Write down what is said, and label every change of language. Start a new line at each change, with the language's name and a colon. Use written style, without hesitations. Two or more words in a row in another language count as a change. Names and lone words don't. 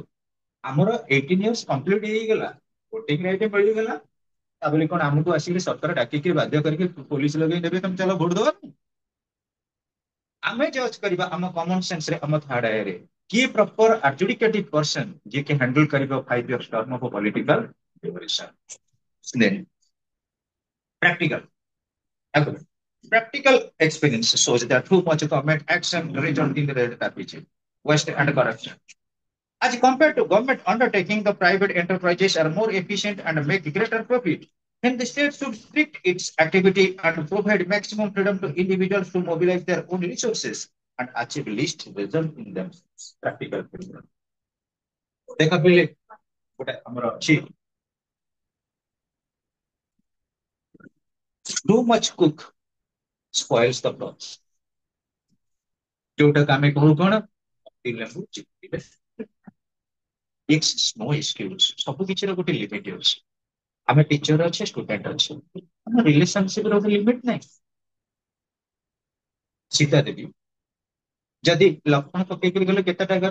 Odia: ଆମର 18
English: years complete
Odia: ହେଇଗଲା,
English: voting right
Odia: ମିଳିଗଲା, ତାପରେ କଣ ଆମକୁ ଆସିକି ସରକାର ଡାକିକି ବାଧ୍ୟ କରିକି ପୋଲିସ ଲଗେଇ ନେବେ ତମେ ଚାଲ ଭୋଟ ଦବା? ଆମେ ଜଜ୍ କରିବା ଆମ
English: common senseରେ,
Odia: ଆମ
English: third eyeରେ
Odia: କିଏ
English: proper adjudicative person
Odia: ଯିଏକି ହ୍ୟାଣ୍ଡଲ କରିବ
English: 5 years term of political duration. then practical argument. Practical experience shows that too much government action result in red tapeism, waste and corruption. As compared to government undertaking, the private enterprises are more efficient and make greater profit. Then the state should restrict its activity and provide maximum freedom to individuals to mobilize their own resources and achieve least result in themselves. Practical freedom.
Odia: ଦେଖ ପିଲେ ଗୋଟେ ଆମର ଅଛି,
English: too much cook spoils the broth.
Odia: ଯୋଉଟାକୁ ଆମେ କହୁ କଣ, ଲେମ୍ବୁ ଚିପୁଡ଼ିଲେ।
English: it's no excuse.
Odia: ସବୁ କିଛିର ଗୋଟେ ଲିମିଟ ଅଛି। ଆମେ ଟିଚର ଅଛେ, ଷ୍ଟୁଡେଣ୍ଟ ଅଛେ, ଆମ ରିଲେସନସିପ ର ଗୋଟେ ଲିମିଟ ନାହିଁ। ସୀତା ଦେବୀ ଯଦି ଲକ୍ଷ୍ମଣ ପକେଇକି ଗଲେ କେତେଟା ଘର?